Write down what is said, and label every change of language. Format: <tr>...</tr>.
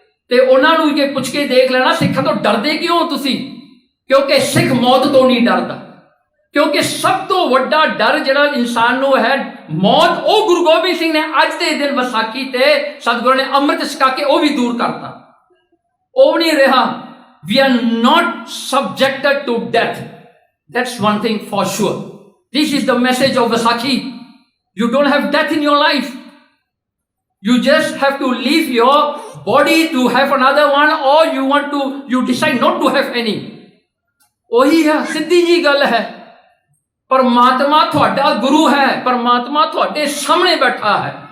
<pa>ਤੇ ਉਹਨਾਂ ਨੂੰ ਕਿ ਪੁੱਛ ਕੇ ਦੇਖ ਲੈਣਾ ਸਿੱਖਾਂ ਤੋਂ ਡਰਦੇ ਕਿਉਂ ਤੁਸੀਂ? ਕਿਉਂਕਿ ਸਿੱਖ ਮੌਤ ਤੋਂ ਨਹੀਂ ਡਰਦਾ। ਕਿਉਂਕਿ ਸਭ ਤੋਂ ਵੱਡਾ ਡਰ ਜਿਹੜਾ ਇਨਸਾਨ ਨੂੰ ਹੈ ਮੌਤ, ਉਹ ਗੁਰੂ ਗੋਬਿੰਦ ਸਿੰਘ ਨੇ ਅੱਜ ਦੇ ਦਿਨ ਵਿਸਾਖੀ ਤੇ ਸਤਿਗੁਰੂ ਨੇ ਅੰਮ੍ਰਿਤ ਛਕਾ ਕੇ ਉਹ ਵੀ ਦੂਰ ਕਰਤਾ। ਉਹ ਨਹੀਂ ਰਿਹਾ।</pa> <en>We are not subjected to death. That's one thing for sure. This is the message of Vaisakhi. You don't have death in your life. You just have to leave your body to have another one, or you decide not to have any.</en> <pa>ਉਹੀ ਹੈ, ਸਿੱਧੀ ਜੀ ਗੱਲ ਹੈ। ਪਰਮਾਤਮਾ ਤੁਹਾਡਾ ਗੁਰੂ ਹੈ, ਪਰਮਾਤਮਾ ਤੁਹਾਡੇ ਸਾਹਮਣੇ ਬੈਠਾ ਹੈ।</pa>